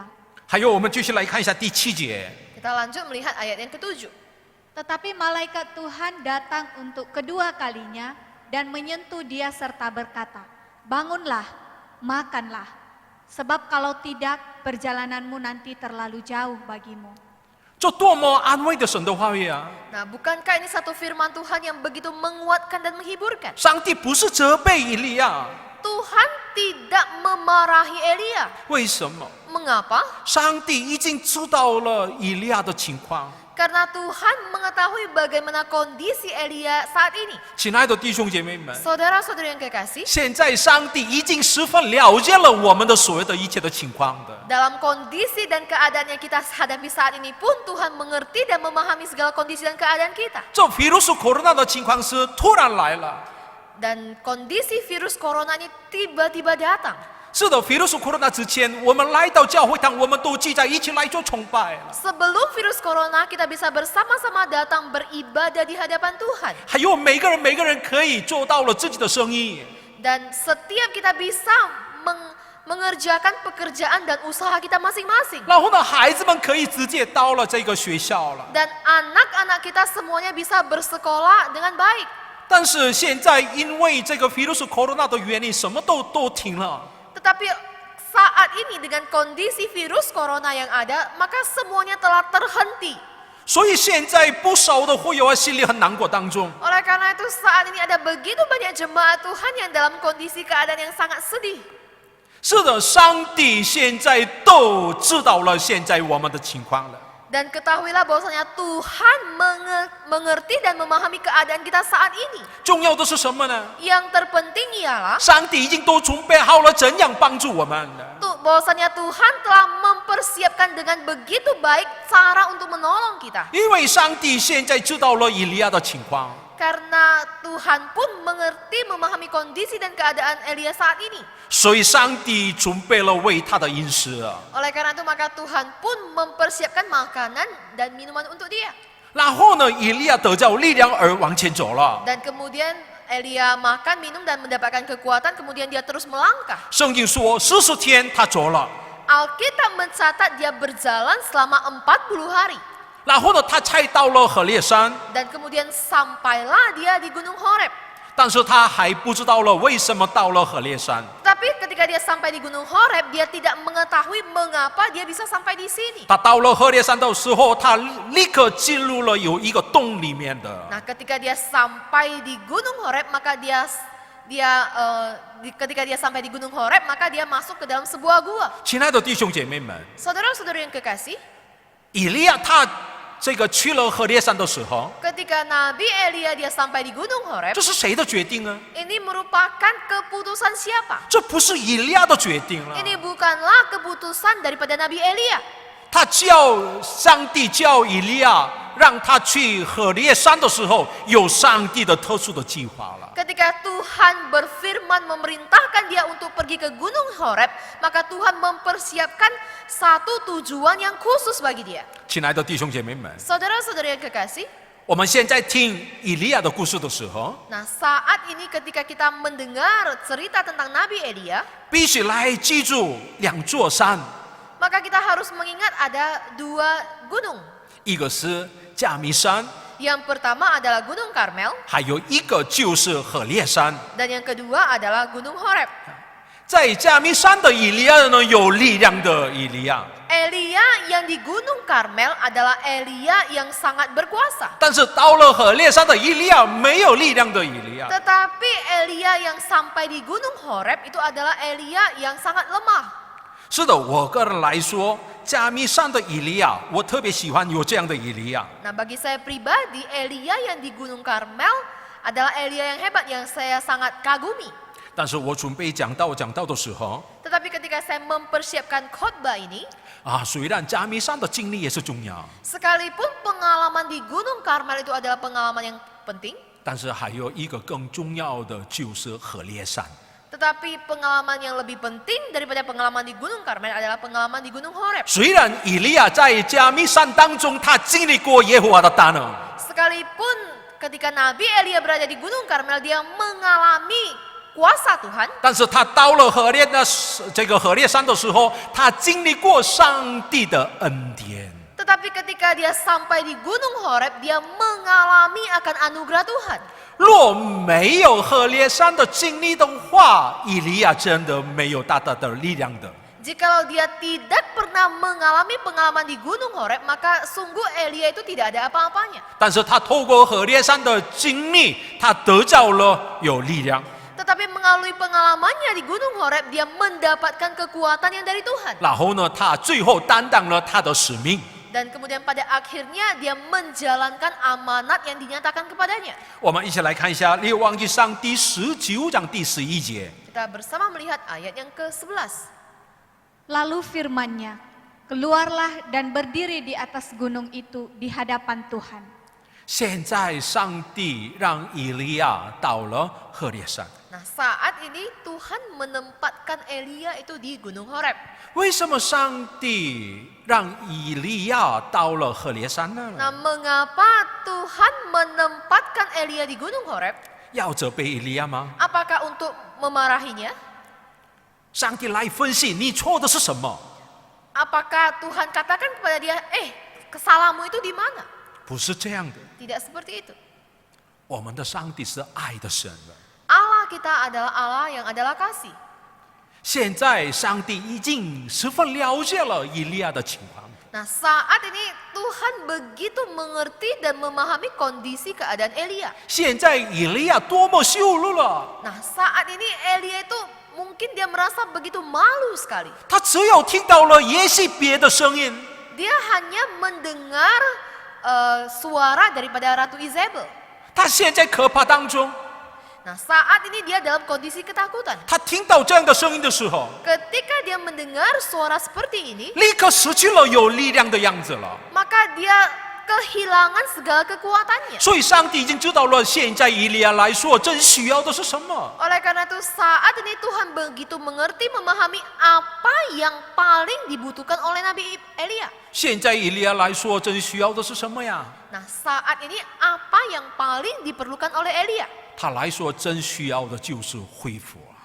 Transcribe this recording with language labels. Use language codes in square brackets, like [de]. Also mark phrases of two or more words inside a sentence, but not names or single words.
[zh] 还有，我们继续来看一下第7节。 [id] Kita lanjut melihat ayat yang ke-7. Tetapi malaikat Tuhan datang untuk kedua kalinya dan menyentuh dia serta berkata, bangunlah, makanlah, sebab kalau tidak perjalananmu nanti terlalu jauh bagimu. [zh] 这多么安慰的神的话语啊！ [id] Nah, bukankah ini satu firman Tuhan yang begitu menguatkan dan menghiburkan? [zh] 上帝不是责备以利亚， [id] Tuhan tidak memarahi Elia. [zh] 为什么？ [id] Mengapa? [zh] 上帝已经知道了以利亚的情况。 [id] Karena Tuhan mengetahui bagaimana kondisi Elia saat ini. [zh] 亲爱的弟兄姐妹们， [id] Saudara-saudari yang kekasih, [zh] 现在上帝已经十分了解了我们的所有的一切的情况的。 [id] dalam kondisi dan keadaan yang kita hadapi saat ini pun Tuhan mengerti dan memahami segala kondisi dan keadaan kita. [zh] 这 [id] virus corona [zh] 的情况是突然来了。 [id] Dan kondisi virus corona ini tiba-tiba datang. [zh] 是的， [id] virus corona [zh] 之前，我们来到教会堂，我们都聚在一起来做崇拜了。 [id] Sebelum virus corona, kita bisa bersama-sama datang beribadah di hadapan Tuhan. [zh] 还有每个人可以做到了自己的生意。 [id] Dan setiap kita bisa mengerjakan pekerjaan dan usaha kita masing-masing. [zh] 然后呢，孩子们可以直接到了这个学校了。 [id] Dan anak-anak kita semuanya bisa bersekolah dengan baik. [zh] 但是现在因为这个 [id] virus corona [zh] 的原因，什么都停了。 [id] Tetapi saat ini dengan kondisi virus corona yang ada, maka semuanya telah terhenti. [zh] 所以现在不少的会友啊，心里很难过当中。 [id] Oleh karena itu saat ini ada begitu banyak jemaat Tuhan yang dalam kondisi keadaan yang sangat sedih. [zh] 是的，上帝现在都知道了现在我们的情况了。 [id] Dan ketahuilah bahwasanya Tuhan mengerti dan memahami keadaan kita saat ini. [zh] 重要的是什么呢？ [id] Yang terpenting ialah [zh] 上帝已经都准备好了怎样帮助我们了。 [id] bahwasanya Tuhan telah mempersiapkan dengan begitu baik cara untuk menolong kita. [zh] 因为上帝现在知道了以利亚的情况， [id] Karena Tuhan pun mengerti, memahami kondisi dan keadaan Elia saat ini. [zh] 所以上帝准备了为他的饮食啊。 [id] Oleh karena itu maka Tuhan pun mempersiapkan makanan dan minuman untuk dia. [zh] 然后呢，以利亚得着力量而往前走了。 [id] Dan kemudian Elia makan, minum dan mendapatkan kekuatan, kemudian dia terus melangkah. [zh] 圣经说40天他走了， [id] Alkitab mencatat dia berjalan selama 40 hari. [zh] 然后呢，他才到了河烈山， [id] Dan kemudian sampailah dia di Gunung Horeb. [zh] 但是他还不知道了为什么到了河烈山。 [id] Tapi ketika dia sampai di Gunung Horeb, dia tidak mengetahui mengapa dia bisa sampai di sini. [zh] 他到了河烈山的时候，他立刻进入了有一个洞里面的。 [id] Nah, ketika dia sampai di Gunung Horeb, maka ketika dia sampai di Gunung Horeb, maka dia masuk ke dalam sebuah gua. [zh] 亲爱的弟兄姐妹们， [id] Saudara-saudari yang kekasih, [zh] 以利亚他这个去了河烈山的时候， [id] ketika Nabi Elia dia sampai di Gunung Horeb, [zh] 这是谁的决定呢？ [id] ini merupakan keputusan siapa? [zh] 这不是以利亚的决定了， [id] Ini bukanlah keputusan daripada Nabi Elia. [zh] 上帝叫以利亚让他去何烈山的时候，有上帝的特殊的计划了。 [id] Ketika Tuhan berfirman memerintahkan dia untuk pergi ke Gunung Horeb, maka Tuhan mempersiapkan satu tujuan yang khusus bagi dia. [zh] 亲爱的弟兄姐妹们， [id] Saudara-saudara yang kekasih, [zh] 我们现在听以利亚的故事的时候， [id] nah saat ini ketika kita mendengar cerita tentang Nabi Elia, [zh] 必须来记住2座山， [id] maka kita harus mengingat ada 2 gunung. [zh] 一个是加密山， [id] Yang pertama adalah Gunung Karmel, [zh] 还有一个就是何烈山。 [id] dan yang kedua adalah Gunung Horeb. [zh] 在加密山的以利亚呢，有力量的以利亚， [id] Elia yang di Gunung Karmel adalah Elia yang sangat berkuasa. [zh] 但是到了何烈山的以利亚，没有力量的以利亚。 [id] Tetapi Elia yang sampai di Gunung Horeb itu adalah Elia yang sangat lemah. [zh] 是的，我个人来说，加密山的以利亚，我特别喜欢有这样的以利亚。 [id] Nah, bagi saya pribadi, Elia yang di Gunung Karmel adalah Elia yang hebat yang saya sangat kagumi. [zh] 但是我准备讲道的时候， [id] Tetapi ketika saya mempersiapkan khotbah ini, [zh] 虽然加密山的经历也是重要， [id] sekalipun pengalaman di Gunung Karmel itu adalah pengalaman yang penting, [zh] 但是还有一个更重要的就是何烈山。 [id] tetapi pengalaman yang lebih penting daripada pengalaman di Gunung Karmel adalah pengalaman di Gunung Horeb. [zh] 虽然以利亚在加密山当中，他经历过耶和华的大能， [id] Sekalipun ketika Nabi Elia berada di Gunung Karmel, dia mengalami kuasa Tuhan. [zh] 但是他到了何烈山的时候，他经历过上帝的恩典。 [id] Tetapi ketika dia sampai di Gunung Horeb, dia mengalami akan anugerah Tuhan. [zh] 若没有何烈山的经历的话，以利亚真的没有大大的力量的。 [id] Jikalau dia tidak pernah mengalami pengalaman di Gunung Horeb, maka sungguh Elia itu tidak ada apa-apanya. [zh] 但是他透过何烈山的经历，他得到了有力量。 [id] Tetapi melalui pengalamannya di Gunung Horeb, dia mendapatkan kekuatan yang dari Tuhan. [zh] 然后呢，他最后担当了他的使命。 [id] Dan kemudian pada akhirnya dia menjalankan amanat yang dinyatakan kepadanya. [zh] 我们一起来看一下《列王纪上》第19章第11节。 [id] Kita bersama melihat ayat yang ke-11. Lalu firman-Nya, keluarlah dan berdiri di atas gunung itu di hadapan Tuhan. [zh] 现在上帝让以利亚到了何烈山， [id] Nah, saat ini Tuhan menempatkan Elia itu di Gunung Horeb. [zh] 为什么上帝让以利亚到了何烈山呢？ [id] Nah, mengapa Tuhan menempatkan Elia di Gunung Horeb? [zh] 要责备以利亚吗？ [id] Apakah untuk memarahinya? [zh] 上帝来分析你错的是什么？ [id] Apakah Tuhan katakan kepada dia, kesalahanmu itu di mana? [zh] 不是这样的， [id] Tidak seperti itu. [zh] 我们的上帝是爱的神。 [id] Allah kita adalah Allah yang adalah kasih. [zh] 现在上帝已经十分了解了以利亚的情况。 [id] Nah, saat ini Tuhan begitu mengerti dan memahami kondisi keadaan Elia. [zh] 现在以利亚多么羞辱了， [id] Nah, saat ini Elia itu mungkin dia merasa begitu malu sekali. [zh] 他只有听到了耶西别的声音， [id] Dia hanya mendengar suara daripada Ratu Izebel. [zh] 他陷在可怕当中。 [id] Nah, saat ini dia dalam kondisi ketakutan. [zh] 他听到这样的声音的时候， [id] Ketika dia mendengar suara seperti ini, [zh] 立刻失去了有力量的样子了。 [id] maka dia kehilangan segala kekuatannya. [zh] 所以上帝已经知道了，现在以利亚来说真需要的是什么。 [id] Oleh karena itu saat ini Tuhan begitu mengerti, memahami apa yang paling dibutuhkan oleh Nabi Elia. [zh] 现在以利亚来说真需要的是什么呀？ [id] Nah, saat ini apa yang paling diperlukan oleh Elia? [zh] 他来说真需要的就是恢复啊。